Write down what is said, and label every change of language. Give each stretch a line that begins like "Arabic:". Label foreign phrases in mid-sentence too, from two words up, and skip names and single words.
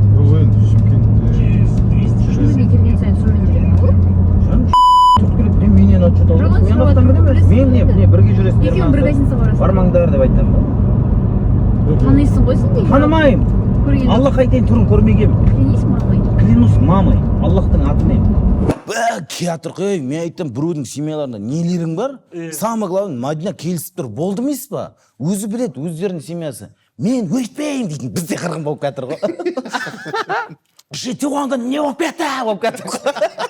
Kazakh: Жоқ, енді Шымкентте. Шымкентке келген сайын сонымен жүрген ғой. Менен отчет алды. Мен бірге жүресіңдер. Екеуің бір гостиницаға барасың. Бармаңдар деп айтам ба? Танисың ғой сен де. Танымайым. Аллах айтайын түрін көрмегем.
Russian: Клянись мамой. Клянусь мамой.
Kazakh: Аллахтың атымен. Келатыр қой, мен айттым, біреудің семьяларында нелерің бар?
Russian: Самый главный,
Kazakh: Мадина келісіп тұр, болды емес па? Өзі біледі, өздерінің семьясы. Мен өйтпеймін дейтін, бізде қырғын болып кетір ғой. Туған күн не болып кетір ғой.